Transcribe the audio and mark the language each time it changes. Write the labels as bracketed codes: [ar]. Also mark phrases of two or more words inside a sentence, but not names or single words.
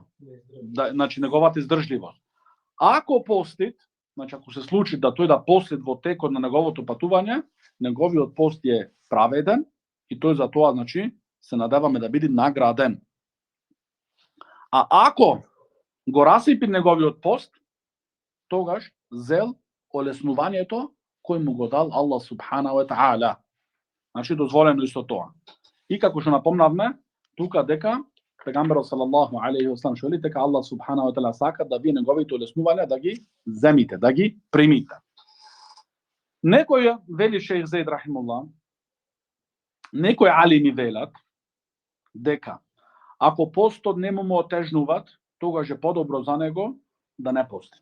[mk] Значи неговата издржливост. Ако постит, значи ако се случи да тој да постит во текот на неговото патување, неговиот пост е праведен и тој за тоа значи се надеваме да биде награден. А ако го расипи неговиот пост, тогаш зел олеснувањето кој му го дал [ar] الله سبحانه وتعالى. [mk] Значи дозволено исто тоа. И како што напомнавме, тука дека пегамберот [ar] صلى الله عليه وسلم [mk] вели дека [ar] الله سبحانه وتعالى [mk] сака да вие неговите олеснувања да ги земите, да ги примите. Некој вели шејх Зейд рахимуллах, некои алими велат дека ако постот не му отежнуваат, тогаш е подобро за него да не пости.